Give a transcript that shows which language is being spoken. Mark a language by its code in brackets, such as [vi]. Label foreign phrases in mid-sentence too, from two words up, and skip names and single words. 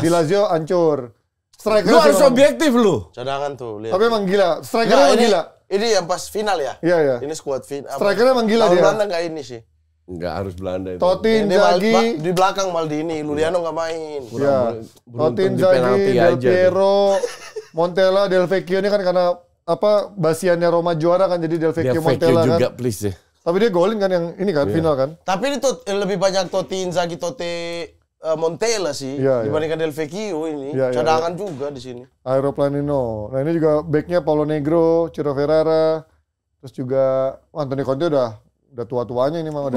[id] Di Lazio hancur. Striker Lu harus objektif lu. Cadangan tuh, lihat. Tapi emang gila. Strikernya Nah, emang gila. ini yang pas final ya? Iya, iya. Ini skuad final. Strikernya emang gila Tahun dia. Belanda nggak ini sih. Enggak harus Belanda itu. Totti, Ini Inzaghi, di belakang Maldini, Luliano nggak main. ya. beruntung Totti, di penalti Inzaghi, Del aja Piero, Montella, Del Vecchio ini kan karena apa basiannya Roma juara kan jadi Del Dia Vecchio, fake Montella kan. juga please ya. Tapi dia golin kan yang ini kan final kan. Tapi ini lebih banyak Totti, Inzaghi, Montella sih Iya, iya. dibandingkan Del Vecchio ini. Iya, iya, Cadangan juga di sini. Aeroplanino. Nah ini juga backnya Paulo Negro, Ciro Ferrara, terus juga Anthony Conte udah tua-tuanya ini mah udah.